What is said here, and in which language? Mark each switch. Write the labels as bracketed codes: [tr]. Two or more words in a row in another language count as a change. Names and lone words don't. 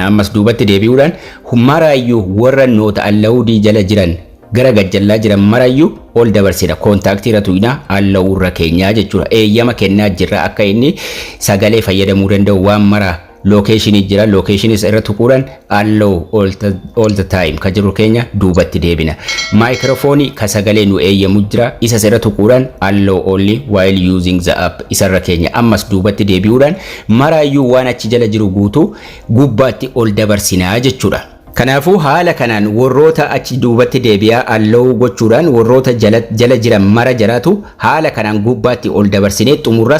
[om] Ammas duubatti deebi'uudhaan maraayyuu warra noota allawudii jala jiran gara gajjallaa jiran maraayyuu ol dabarsina. Kontaaktii irra tuyina allawuu irra keenyaa jechuudha. Eeyyama kennaa jirra akka inni sagalee fayyadamuu danda'u waan maraa. Location jira. Location irra tuquudhaan [en] allow all the time [om] ka jiru keenya duubatti deebina. Maayikiroofoonii ka sagalee nu eeyyamu jira. Isa irra tuquudhaan [en] allow only while using the app [om] isa irra keenya ammas duubatti deebi'uudhaan maraayyuu waan achi jala jiru guutuu gubbaatti ol dabarsinaa jechuudha. Kanaafuu haala kanaan warroota achi duubatti deebi'aa allow gochuudhaan warroota jala jiran mara jiraatu haala kanaan gubbaatti ol dabarsinee xumurra.